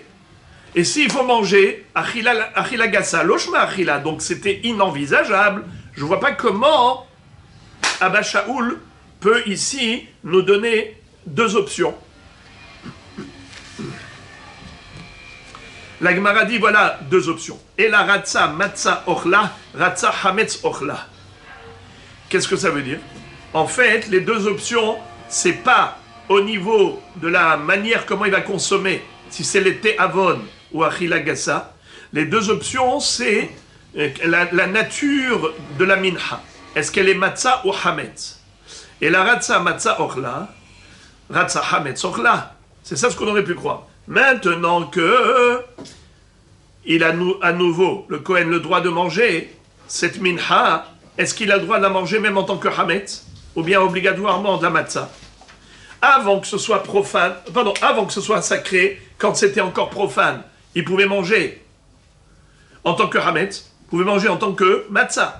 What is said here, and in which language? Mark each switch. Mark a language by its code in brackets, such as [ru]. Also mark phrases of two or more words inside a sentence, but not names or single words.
[fr] Et s'il faut manger, [he] אכילה גסה, לשמה אכילה, [fr] donc c'était inenvisageable. Je ne vois pas comment Abba Shaul peut ici nous donner deux options. La Gemara dit, voilà deux options. [he] ולא רצה מצה אוכלה, רצה חמץ אוכלה. [fr] Qu'est-ce que ça veut dire? En fait, les deux options, c'est pas au niveau de la manière comment il va consommer, si c'est l'été avon ou [he] אכילה גסה. [fr] Les deux options, c'est la nature de la minha. Est-ce qu'elle est matzah ou hametz? [he] ולא רצה מצה אוכלה, רצה חמץ אוכלה. [fr] C'est ça ce qu'on aurait pu croire. Maintenant que il a à nouveau, le Kohen, le droit de manger cette minha, est-ce qu'il a le droit de la manger même en tant que hametz? Ou bien obligatoirement de la matzah? Avant que ce soit profane, avant que ce soit sacré, quand c'était encore profane, il pouvait manger en tant que hametz, il pouvait manger en tant que matzah.